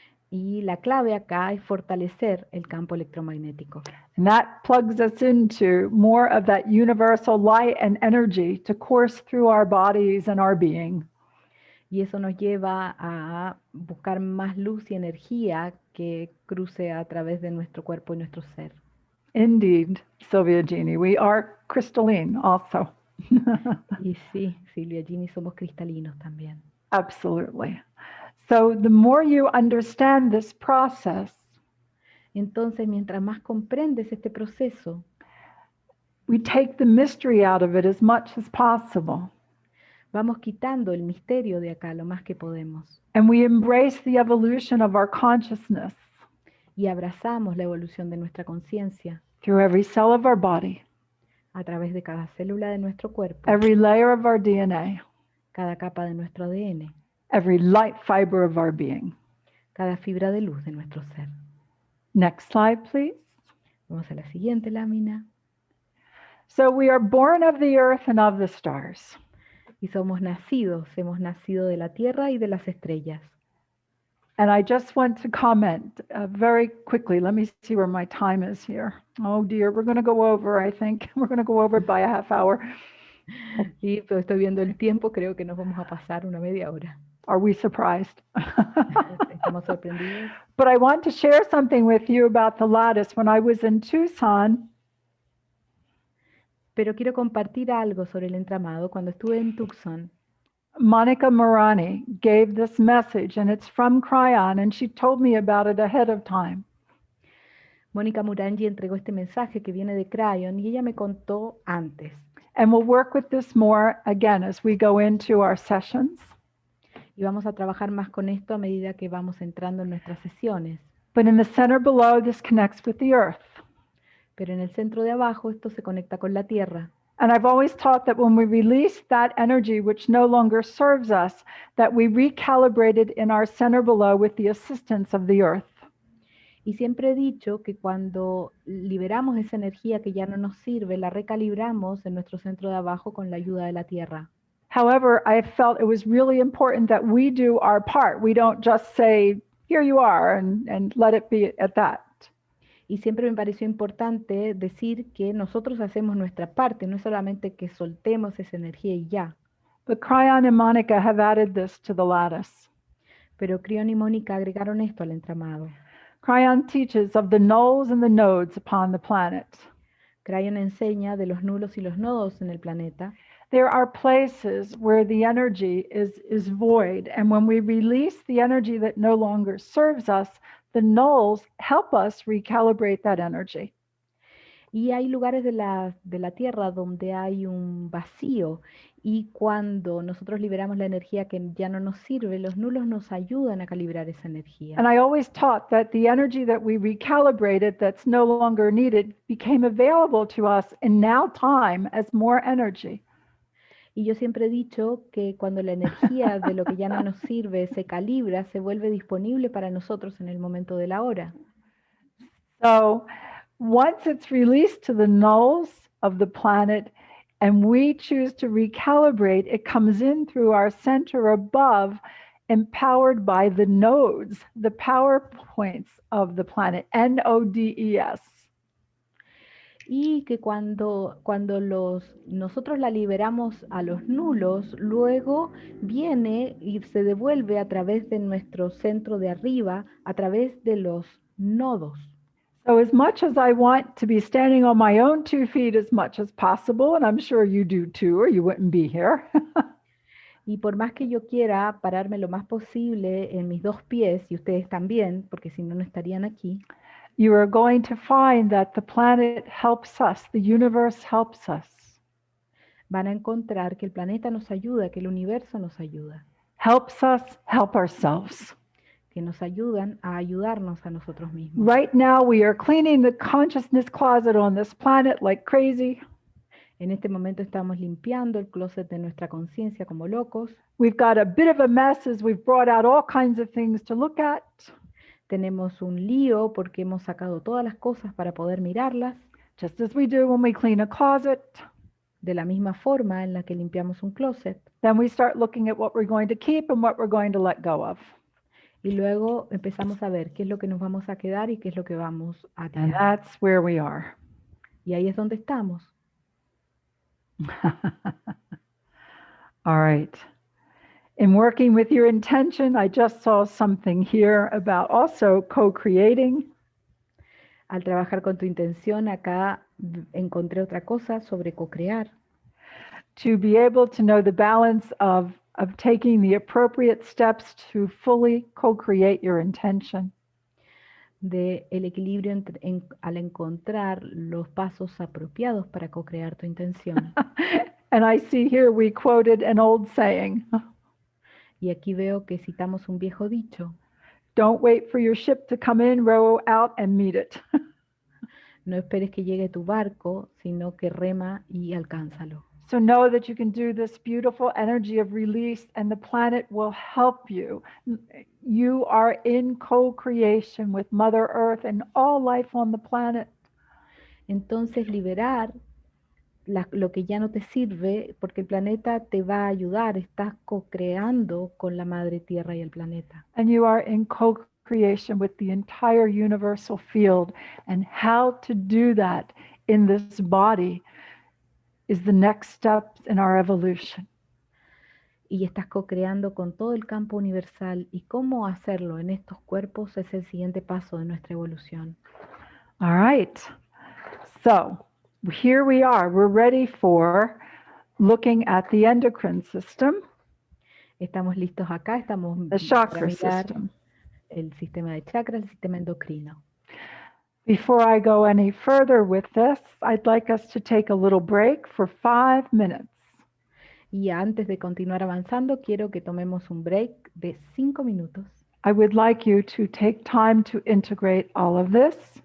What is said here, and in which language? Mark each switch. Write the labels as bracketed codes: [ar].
[es] Y la clave acá es fortalecer el campo electromagnético. [en] And that plugs us into more of that universal light and energy to course through our bodies and our being. [es] Y eso nos lleva a buscar más luz y energía que cruce a través de nuestro cuerpo y nuestro ser. [en] Indeed, Sylvia Jeannie, we are crystalline also. [es] Y sí, Silvia, Ginny, somos cristalinos también. [en] Absolutely. So the more you understand this process, [es] Entonces, mientras más comprendes este proceso, [en] we take the mystery out of it as much as possible. [es] vamos quitando el misterio de acá lo más que podemos. [en] And we embrace the evolution of our consciousness [es] Y abrazamos la evolución de nuestra conciencia [en] through every cell of our body, [es] a través de cada célula de nuestro cuerpo, [en] every layer of our DNA, [es] cada capa de nuestro ADN, [en] every light fiber of our being. [es] cada fibra de luz de nuestro ser. [en] Next slide, please. [es] Vamos a la siguiente lámina. [en] So we are born of the earth and of the stars. [es] Y somos nacidos, hemos nacido de la tierra y de las estrellas. [en] And I just want to comment very quickly. Let me see where my time is here. Oh dear, we're going to go over, I think. We're going to go over by a half hour. [es] Y pues, estoy viendo el tiempo, creo que nos vamos a pasar una media hora. [en] Are we surprised? [es] Estamos sorprendidos. [en] But I want to share something with you about the lattice. When I was in Tucson, [es] Pero quiero compartir algo sobre el entramado. Cuando estuve en Tucson, [en] Monica Morani gave this message, and it's from Cryon, and she told me about it ahead of time. [es] Mónica Murangi entregó este mensaje que viene de Cryon y ella me contó antes. [en] And we'll work with this more again as we go into our sessions. [es] Y vamos a trabajar más con esto a medida que vamos entrando en nuestras sesiones. [en] But in the center below, this connects with the earth. [es] Pero en el centro de abajo esto se conecta con la tierra. [en] And I've always taught that when we release that energy which no longer serves us, that we recalibrate it in our center below with the assistance of the earth. [es] Y siempre he dicho que cuando liberamos esa energía que ya no nos sirve, la recalibramos en nuestro centro de abajo con la ayuda de la tierra. [en] However, I felt it was really important that we do our part. We don't just say, here you are, and let it be at that. [es] Y siempre me pareció importante decir que nosotros hacemos nuestra parte, no es solamente que soltemos esa energía y ya. [en] But Cryon and Monica have added this to the lattice. [es] Pero Cryon y Mónica agregaron esto al entramado. [en] Cryon teaches of the nulls and the nodes upon the planet. [es] Cryon enseña de los nulos y los nodos en el planeta. [en] There are places where the energy is void, and when we release the energy that no longer serves us, the nulls help us recalibrate that energy. [es] Y hay lugares de la Tierra donde hay un vacío y cuando nosotros liberamos la energía que ya no nos sirve, los nulos nos ayudan a calibrar esa energía. [en] And I always taught that the energy that we recalibrated that's no longer needed became available to us in now time as more energy. [es] Y yo siempre he dicho que cuando la energía de lo que ya no nos sirve se calibra, se vuelve disponible para nosotros en el momento de la hora. [en] So once it's released to the nulls of the planet and we choose to recalibrate, it comes in through our center above, empowered by the nodes, the power points of the planet, NODES. [es] Y que cuando nosotros la liberamos a los nulos, luego viene y se devuelve a través de nuestro centro de arriba, a través de los nodos. [en] So as much as I want to be standing on my own 2 feet as much as possible, and I'm sure you do too, or you wouldn't be here. [es] Y por más que yo quiera pararme lo más posible en mis 2 pies, y ustedes también, porque si no, no estarían aquí, [en] you are going to find that the planet helps us, the universe helps us. [es] van a encontrar que el planeta nos ayuda, que el universo nos ayuda. [en] helps us help ourselves. [es] que nos ayudan a ayudarnos a nosotros mismos. [en] Right now, we are cleaning the consciousness closet on this planet like crazy. [es] En este momento estamos limpiando el closet de nuestra conciencia como locos. [en] We've got a bit of a mess as we've brought out all kinds of things to look at. [es] Tenemos un lío porque hemos sacado todas las cosas para poder mirarlas, [en] Just as we do when we clean a closet. [es] de la misma forma en la que limpiamos un closet. [en] Then we start looking at what we're going to keep and what we're going to let go of. [es] Y luego empezamos a ver qué es lo que nos vamos a quedar y qué es lo que vamos a [en] And [es] tirar. [en] that's where we are. [es] Y ahí es donde estamos. [en] All right. In working with your intention, I just saw something here about also co-creating. [es] Al trabajar con tu intención, acá encontré otra cosa sobre co-crear. [en] To be able to know the balance of taking the appropriate steps to fully co-create your intention. [es] De el equilibrio al encontrar los pasos apropiados para co-crear tu intención. [en] And I see here we quoted an old saying. [es] Y aquí veo que citamos un viejo dicho. [en] Don't wait for your ship to come in, row out and meet it. [es] No esperes que llegue tu barco, sino que rema y alcánzalo. [en] So know that you can do this beautiful energy of release and the planet will help you. You are in co-creation with Mother Earth and all life on the planet. [es] Entonces liberar lo que ya no te sirve, porque el planeta te va a ayudar. Estás co-creando con la Madre Tierra y el planeta. [en] And you are in co-creation with the entire universal field. And how to do that in this body is the next step in our evolution. [es] Y estás co-creando con todo el campo universal. Y cómo hacerlo en estos cuerpos es el siguiente paso de nuestra evolución. [en] All right. So here we are. We're ready for looking at the endocrine system, [es] Estamos listos acá, estamos [en] the [es] para [en] chakra [es] mirar [en] system. [es] el sistema de chakras, el sistema endocrino. [en] Before I go any further with this, I'd like us to take a little break for 5 minutes. [es] Y antes de continuar avanzando, quiero que tomemos un break de 5 minutos. [en] I would like you to take time to integrate all of this.